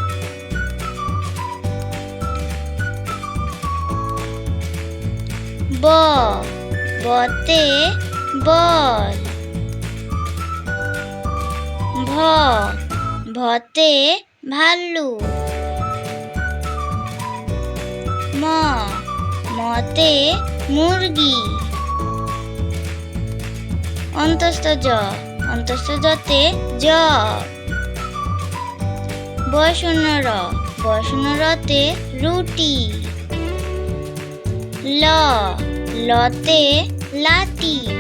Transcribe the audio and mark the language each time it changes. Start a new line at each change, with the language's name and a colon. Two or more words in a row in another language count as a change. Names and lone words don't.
Bangla: ব, বতে বল। ভ, ভতে ভাল্লুক। ম, মতে মুরগি। অন্তস্থ জ, অন্তস্থ জতে জগ। বয়শূন্য র, বয়শূন্য রতে রুটি। ল, লতে লাঠি।